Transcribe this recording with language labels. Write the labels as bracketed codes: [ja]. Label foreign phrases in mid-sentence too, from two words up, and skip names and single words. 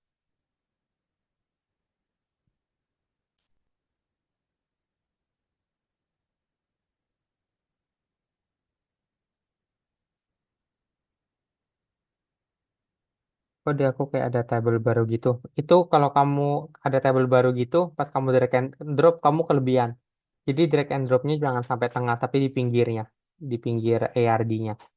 [id] Kode aku kayak ada table baru gitu. Itu kalau kamu ada table baru gitu, pas kamu [en] drag and drop, [id] kamu kelebihan. Jadi [en] drag and dropnya [id] jangan sampai tengah, tapi di pinggirnya. Di pinggir ARD-nya.